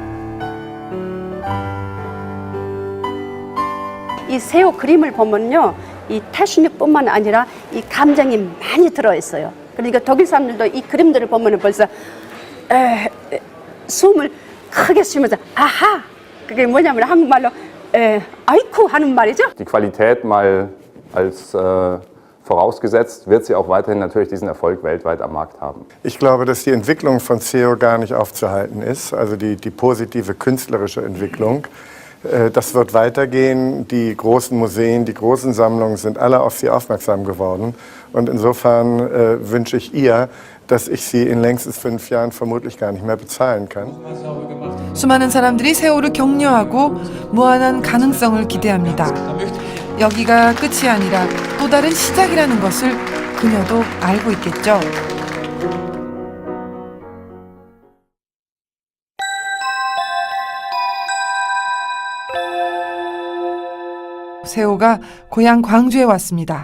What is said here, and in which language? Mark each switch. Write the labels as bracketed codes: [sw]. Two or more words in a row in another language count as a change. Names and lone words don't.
[ko] 이 세호 그림을 보면요, 이 태순육뿐만 아니라 이 감정이 많이 들어있어요. 그러니까 독일 사람들도 이 그림들을 보면 벌써 숨을 크게 쉬면서 아하, 그게 뭐냐면 한국말로 아이쿠 하는 말이죠. [de] Die Qualität mal als vorausgesetzt, wird sie auch weiterhin natürlich diesen Erfolg weltweit am Markt haben. Ich glaube, dass die Entwicklung von SEO gar nicht aufzuhalten ist, also die positive künstlerische Entwicklung. Das wird weitergehen. Die großen Museen, die großen Sammlungen sind alle auf sie aufmerksam geworden. Und insofern wünsche ich ihr, dass ich sie in längstens 5 Jahren vermutlich gar nicht mehr bezahlen kann. [ko] 수많은 사람들이 세호를 격려하고 무한한 가능성을 기대합니다. 여기가 끝이 아니라 또 다른 시작이라는 것을 그녀도 알고 있겠죠. 세호가 고향 광주에 왔습니다.